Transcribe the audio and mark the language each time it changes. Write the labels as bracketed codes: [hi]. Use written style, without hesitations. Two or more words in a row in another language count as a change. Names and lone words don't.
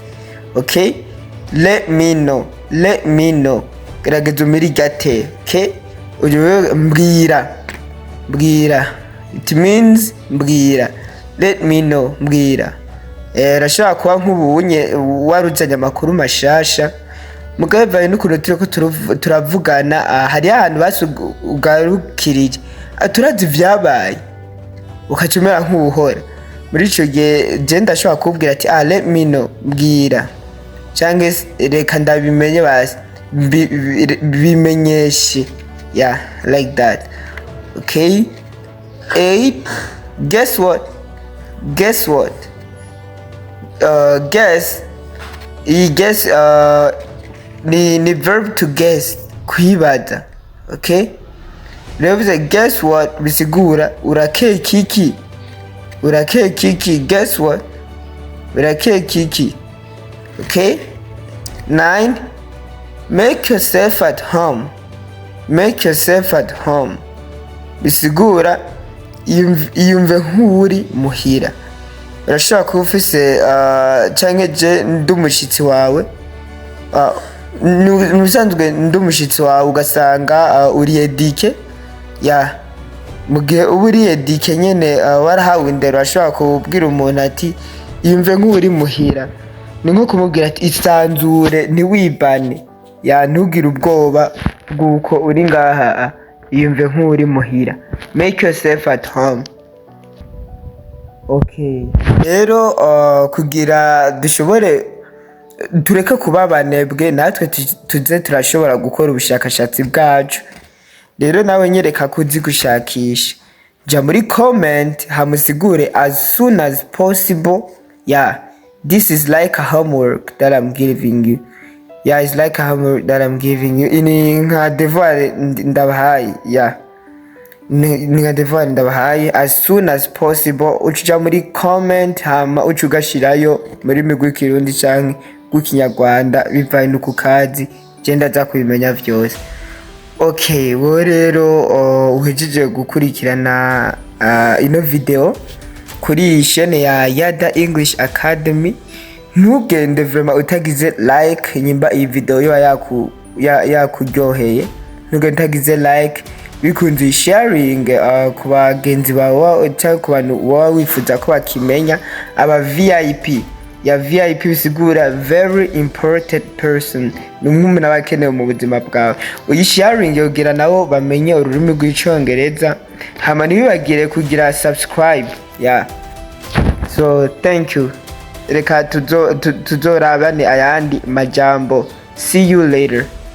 [en] Okay, let me know [rn] gerageza umiri gate. Okay, uyu mbwira [en] it means [rn] mbwira. [en] Let me know [rn] mbwira rashobora kuba nk'ubunye waruzanye amakuru mashasha mugabe bivanye n'ukuntu turiko turavugana hari ahantu basugarukiriye turazi vyabaye ukacumera nk'ubuhora muri ico gihe je ndashobora kubwira ati [en] let me know [rn] mbwira canke reka ndabimenye basi bimenyeshe [en] like that. Okay, 8 guess what guess ni verb to guess kwibaza. [rn] Okay, rero bize [en] guess what [rn] bisigura urakeka iki [en] guess what [rn] urakeka iki. Okay, 9 [en] make yourself at home [rn] bisigura iyumve nk'uri muhira. Urashobora kuba ufise canke je ndi umushitsi wawe nusanzwe ndi umushitsi wawe ugasanga uri edike mu gihe uba uri edike nyene warahawe indero urashobora kubwira umuntu ati iyumve nk'uri muhira. Ni nko kumubwira ati isanzure ntiwibane ntugire ubwoba bw'uko uri ngaha iyumve nk'uri muhira. [en] Make yourself at home. [rn] Okay, rero kugira dushobore tureke kuba abanebwe natwe tuze turashobora gukora ubushakashatsi bwacu. Rero nawe nyereka kuzi gushakisha ja muri comment hamusigure [en] as soon as possible. This is like a homework that I'm giving you. It's like a homework that I'm giving you. [rn] Ini nka devoir ndabahaye. Nka devoir ndabahaye [en] as soon as possible. [rn] Ucuja muri comment hama ucugashirayo muri migwi kirundi canke gukinyarwanda bivanye nuko kazi genda za kubimenya vyose. Okay, wo rero uhejeje gukurikirana ino video kuri chaîne ya Yada English Academy. Ntugende vraiment utagize like nyimba iyi video yo yakuryoheye. Ntugende utagize like bikunze sharing ku bagenzi bawe cyangwa ku bantu wowe wifuza ko bakimenya. Aba VIP VIP bisigura [en] very important person, [rn] ni umwe n'abakenewe mu buzima bwawe. Uyisharing yogira nabo bamenye ururimi rw'icyongereza hama ntibibagire kugira subscribe. [en] So thank you. [rn] Reka tuzorabane ayandi majambo. [en] See you later.